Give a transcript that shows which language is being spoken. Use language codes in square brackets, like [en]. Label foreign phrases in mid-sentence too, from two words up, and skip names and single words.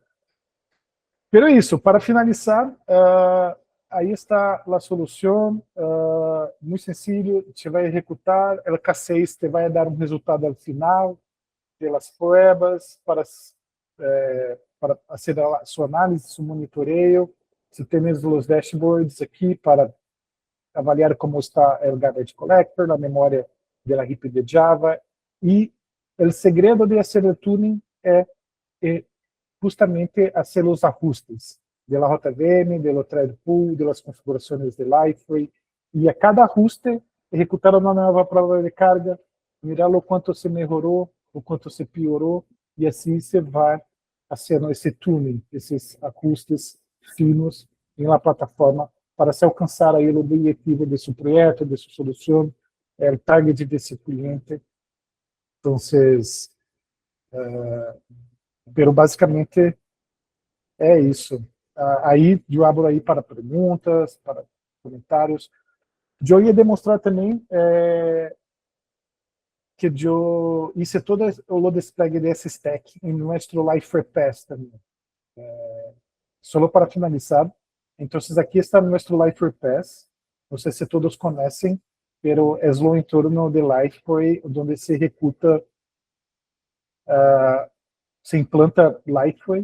[pt] Pero isso, para finalizar, aí está a solução, muito sencillo, você vai executar, o K6 te vai dar um resultado ao final das pruebas para fazer a sua análise, seu monitoreio. Você tem os dashboards aqui para avaliar [es] cómo está el garbage collector, la memoria de la heap de Java, y el segredo de hacer el tuning es justamente hacer los ajustes de la JVM, de los thread pool, de las configuraciones de Liferay, y a cada ajuste ejecutar una nueva prueba de carga, mirar [pt] o quanto se melhorou, o quanto se piorou, e assim se vai fazendo esse tuning, esses ajustes finos em uma plataforma para se alcançar aí o objetivo de seu projeto, de sua solução, o target desse cliente. Então, pero basicamente é isso. Aí eu abro aí para perguntas, para comentários. Eu ia demonstrar também que eu hice todo o despliegue desse stack em nosso Liferay Pass também. Só para finalizar, então aqui está nosso Liferay Pass. Não sei se todos conhecem, pero é o entorno de Liferay onde se executa, se implanta Liferay.